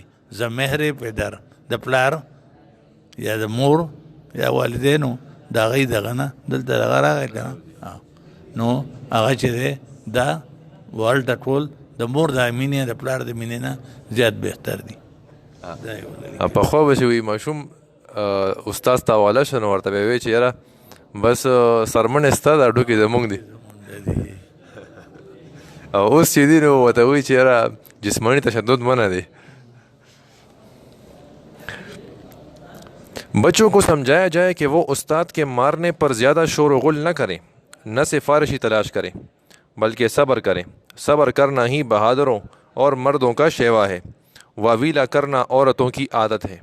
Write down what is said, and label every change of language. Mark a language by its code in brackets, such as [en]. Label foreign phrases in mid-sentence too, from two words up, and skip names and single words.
[ps] زمهر پدر، د پلار یا د مور یا والدینو د هغې دغه نه دلته دغه راغی که نه، نو هغه چې دی دا وهل ټټول د مور د مینې د پلار د مینې نه زیات بهتر دي. پخوا به چې وي ماشوم استاد ته حواله شو نو ورته به وایي چې یاره بس سرمن ستا دا ډوکې زمونږ دي، او اوس چې دي نو ورته وایي چې یاره جسمانی تشدد منع دی. [ur] بچوں کو سمجھایا جائے کہ وہ استاد کے مارنے پر زیادہ شور و غل نہ کریں، نہ سفارشی تلاش کریں، بلکہ صبر کریں. صبر کرنا ہی بہادروں اور مردوں کا شیوا ہے، واویلا کرنا عورتوں کی عادت ہے.